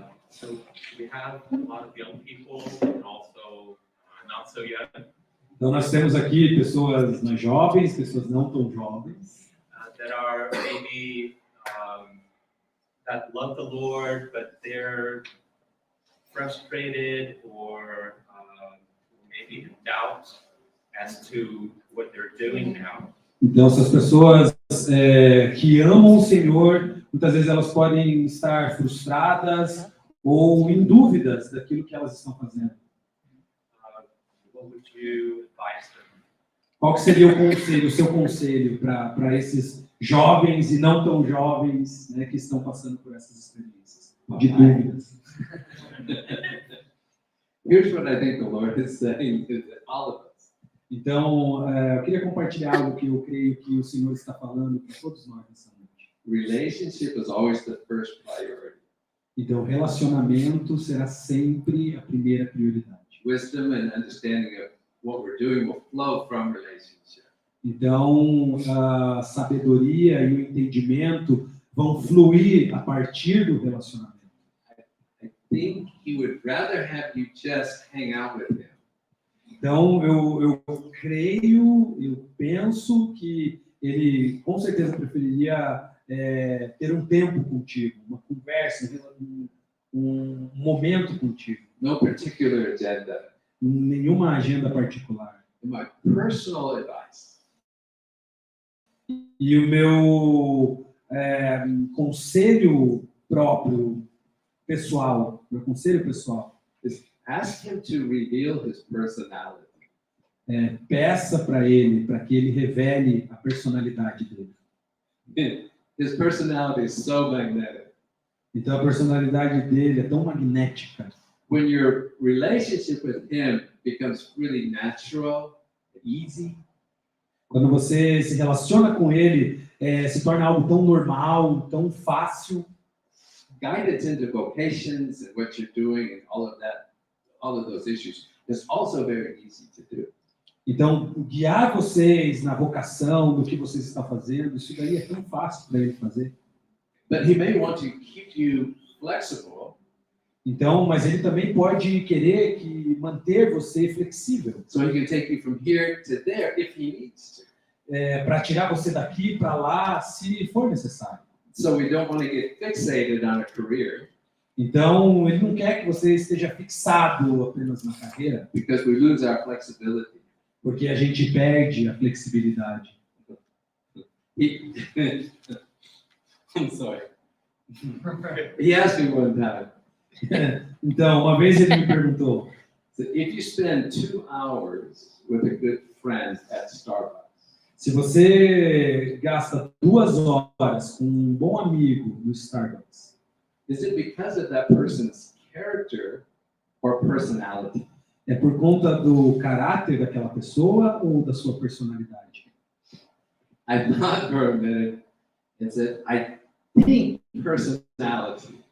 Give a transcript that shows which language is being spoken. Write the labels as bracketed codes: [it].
[en] So we have a lot of young people and also not so young. [pt] Então nós temos aqui pessoas jovens, pessoas não tão jovens. [en] That are maybe that love the Lord, but they're frustrated or maybe in doubt as to what they're doing now. [pt] Então essas pessoas que amam o Senhor, muitas vezes elas podem estar frustradas ou em dúvidas daquilo que elas estão fazendo. [en] What would you advise them? [pt] Qual que seria o seu conselho para esses jovens e não tão jovens, né, que estão passando por essas experiências de dúvidas? [en] Here's what I think the Lord is saying to all of us. [pt] Então, eu queria compartilhar algo que eu creio que o Senhor está falando para todos nós nessa noite. [en] Relationship is always the first priority. [pt] Então, relacionamento será sempre a primeira prioridade. [en] Wisdom and understanding of what we're doing will flow from relationship. [pt] Então, a sabedoria e o entendimento vão fluir a partir do relacionamento. [en] I think he would rather have you just hang out with him. [pt] Então, eu creio, eu penso que ele com certeza preferiria ter um tempo contigo, uma conversa, um momento contigo. [en] No particular agenda. [pt] Nenhuma agenda particular. [en] My personal advice. [pt] E o meu conselho próprio, pessoal, meu conselho pessoal, [en] Is ask him to reveal his personality. [pt] peça para ele, para que ele revele a personalidade dele. [en] His personality is so magnetic. [pt] Então a personalidade dele é tão magnética. [en] When your relationship with him becomes really natural, easy, [pt] Quando você se relaciona com ele, se torna algo tão normal, tão fácil. [en] guidance into vocations and what you're doing and all of that, all of those issues is also very easy to do. [pt] Então, guiar vocês na vocação, do que vocês estão fazendo, isso daí é tão fácil para ele fazer. [en] But he may want to keep you flexible. [pt] Então, mas ele também pode querer manter você flexível. [en] So he can take you from here to there if he needs to. [pt] Para tirar você daqui para lá, se for necessário. [en] So we don't want to get fixated on a career. [pt] Então, ele não quer que você esteja fixado apenas na carreira, [en] Because we lose our flexibility. [pt] porque a gente perde a flexibilidade. [en] I'm sorry. He asked me one time, [pt] Então, uma vez ele me perguntou, [en] so if you spend 2 hours with a good friend at Starbucks, [pt] se você gasta 2 horas com um bom amigo no Starbucks, [en] is it because of that person's character or personality? [pt] é por conta do caráter daquela pessoa ou da sua personalidade? [en] I thought for a minute and said, I think personality.